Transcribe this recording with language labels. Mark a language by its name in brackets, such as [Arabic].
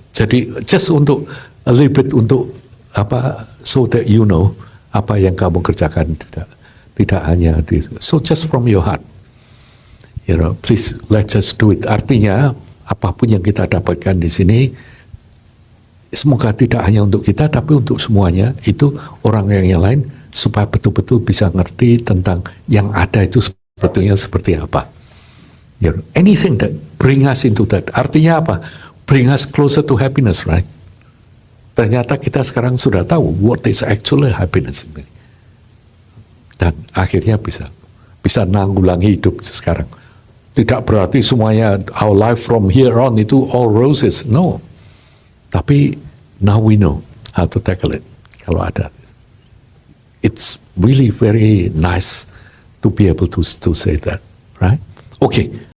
[English] Jadi just untuk a little bit untuk apa, so that you know [Indonesian] apa yang kamu kerjakan, tidak hanya di, [English] so just from your heart, you know, please let's just do it. [Indonesian] Artinya apapun yang kita dapatkan di sini, semoga tidak hanya untuk kita tapi untuk semuanya, itu orang yang lain, supaya betul-betul bisa ngerti tentang yang ada itu sebetulnya seperti apa. [English] You know, anything that bring us into that. [Indonesian] Artinya apa? [English] Bring us closer to happiness, right? [Indonesian] Ternyata kita sekarang sudah tahu [English] what is actually happiness. [Indonesian] Dan akhirnya bisa nanggulangi hidup sekarang. Tidak berarti semuanya [English] our life from here on itu all roses. No. Tapi now we know how to tackle it. [Indonesian] Kalau ada. [English] It's really very nice to be able to say that, right? Okay.